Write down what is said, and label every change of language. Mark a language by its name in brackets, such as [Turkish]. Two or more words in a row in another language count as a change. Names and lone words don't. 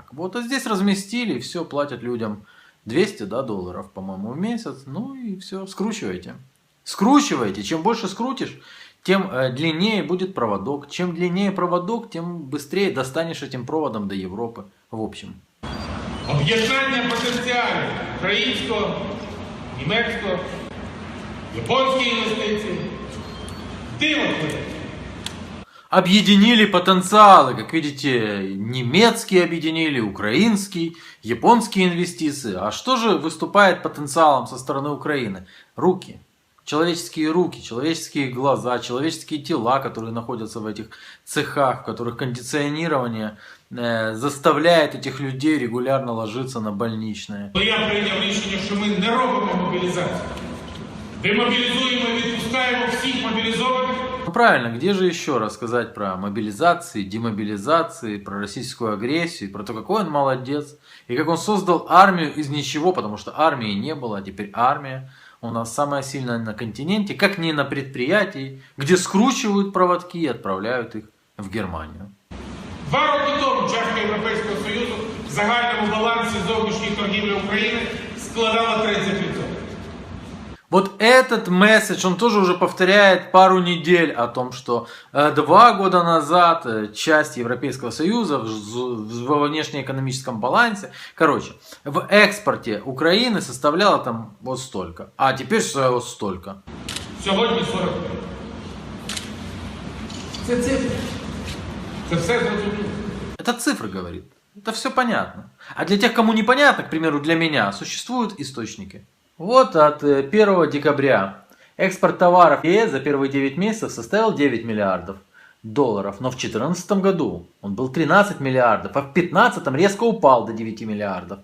[Russian] Вот, а здесь разместили, все, платят людям $200 долларов, по-моему, в месяц. Ну и все, скручивайте. Скручивайте, чем больше скрутишь, тем длиннее будет проводок. Чем длиннее проводок, тем быстрее достанешь этим проводом до Европы. В общем. [Ukrainian] Об'єднання потенціалів українського, німецького, японської інвестиції. Диво творить. [Russian] Объединили потенциалы, как видите, немецкий объединили, украинский, японские инвестиции. А что же выступает потенциалом со стороны Украины? Руки. Человеческие руки, человеческие глаза, человеческие тела, которые находятся в этих цехах, в которых кондиционирование заставляет этих людей регулярно ложиться на больничные. [Ukrainian] Я прийняв рішення, що ми не робимо мобілізацію. Демобілізуємо і відпускаємо всіх мобілізованих. [Russian] Ну правильно, где же еще рассказать про мобилизации, демобилизации, про российскую агрессию, про то, какой он молодец, и как он создал армию из ничего, потому что армии не было, а теперь армия. У нас самая сильная на континенте, как не на предприятии, где скручивают проводки и отправляют их в Германию. [Ukrainian] 2 роки тому частка Європейського Союзу в загальному балансі зовнішньої торгівлі України складала 30%. [Russian] Вот этот месседж, он тоже уже повторяет пару недель о том, что 2 года назад часть Европейского Союза во внешнеэкономическом балансе, в экспорте Украины составляла там вот столько, а теперь вот столько. Сегодня 45. [Ukrainian] Це цифри. Це все зрозуміло. [Russian] Это цифры, говорит. Это все понятно. А для тех, кому непонятно, к примеру, для меня, существуют источники. Вот от 1 декабря экспорт товаров в ЕС за первые 9 месяцев составил 9 миллиардов долларов. Но в 2014 году он был 13 миллиардов, а в 2015 резко упал до 9 миллиардов.